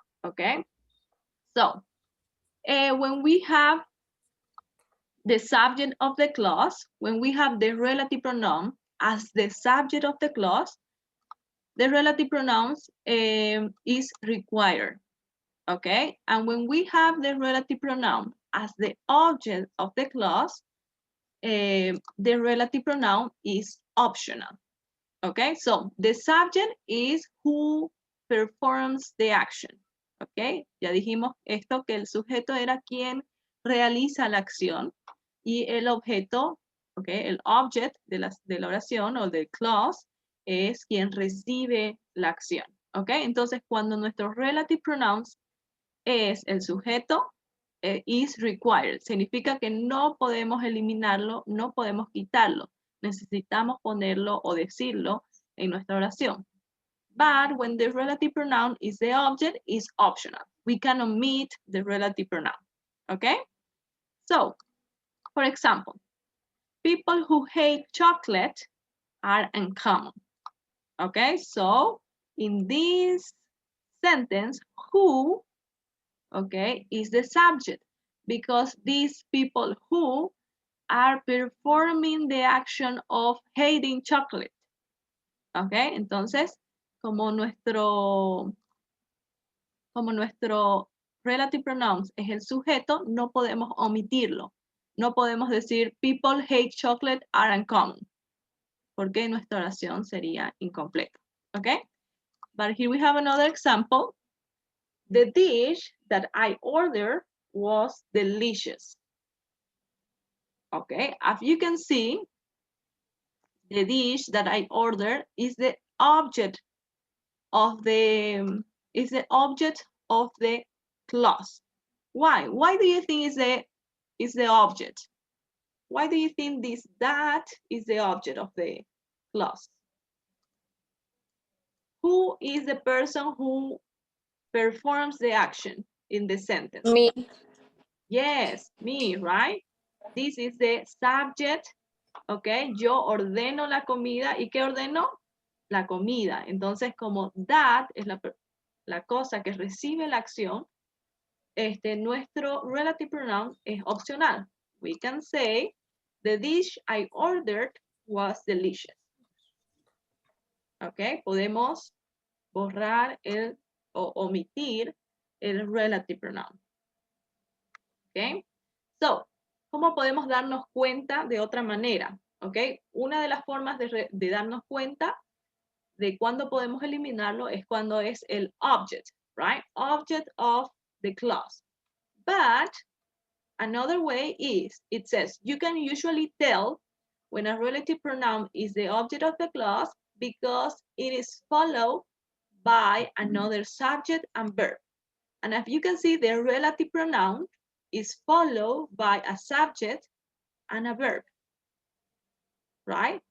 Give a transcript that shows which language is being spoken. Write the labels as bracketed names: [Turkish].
[English] Okay, so when we have the subject of the clause, when we have the relative pronoun as the subject of the clause, the relative pronouns is required. Okay, and when we have the relative pronoun as the object of the clause, the relative pronoun is optional. Okay, so the subject is who performs the action. [Spanish] Ok, ya dijimos esto, que el sujeto era quien realiza la acción y el objeto, ok, el object de la oración o del clause es quien recibe la acción. Ok, entonces cuando nuestro relative pronouns es el sujeto, [English] is required, [Spanish] significa que no podemos eliminarlo, no podemos quitarlo, necesitamos ponerlo o decirlo en nuestra oración. [English] But when the relative pronoun is the object, it's optional. We can omit the relative pronoun, okay? So, for example, people who hate chocolate are uncommon, okay? So, in this sentence, who, okay, is the subject because these people who are performing the action of hating chocolate, okay? [Spanish] Entonces, como nuestro relative pronouns es el sujeto, no podemos omitirlo. No podemos decir [English] people hate chocolate are uncommon, [Spanish] porque nuestra oración sería incompleta. [English] Okay? But here we have another example. The dish that I ordered was delicious. Okay, as you can see, the dish that I ordered is the object of the clause. Why? Why do you think is the object? Why do you think that is the object of the clause? Who is the person who performs the action in the sentence? Me. Yes, me, right? This is the subject, okay? [Spanish] Yo ordeno la comida, ¿y qué ordeno? La comida. Entonces, como that es la cosa que recibe la acción, nuestro relative pronoun es opcional. [English] We can say, the dish I ordered was delicious. [Spanish] Ok, podemos borrar o omitir el relative pronoun. Ok, so, ¿cómo podemos darnos cuenta de otra manera? Ok, una de las formas de darnos cuenta de cuándo podemos eliminarlo es cuando es el object, right? [English] Object of the clause. But another way is, it says, you can usually tell when a relative pronoun is the object of the clause because it is followed by another subject and verb. And as you can see, the relative pronoun is followed by a subject and a verb, right?